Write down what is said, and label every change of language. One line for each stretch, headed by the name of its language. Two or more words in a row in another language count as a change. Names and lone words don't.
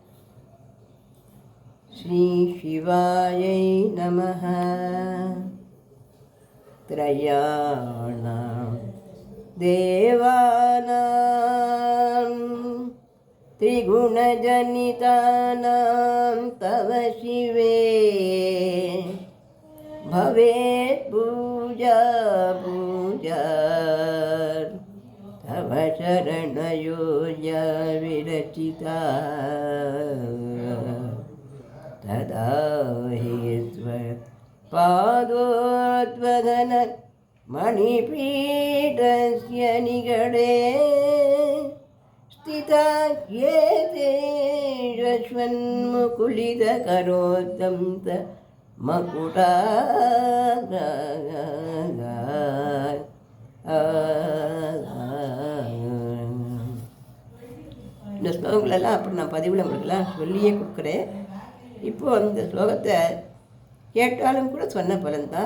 Sanskrit: श्री शिवायै नमः. त्रयाणाम् देवानाम् त्रिगुणजनितानाम् तव शिवे भवेत् पूजा पूजा तव शरणयोजा विरचिता तदा हि पादोद्वदन मणिपीठस्य निगडे स्थिता ये तेजस्वन्मुकुलितकरोतं மகுடா.
Tamil: இந்த ஸ்லோகங்களெல்லாம் அப்படி நான் பதிவில் உங்களுக்கெல்லாம் சொல்லியே கொடுக்குறேன். இப்போது அந்த ஸ்லோகத்தை கேட்டாலும் கூட சொன்ன பலன்தான்.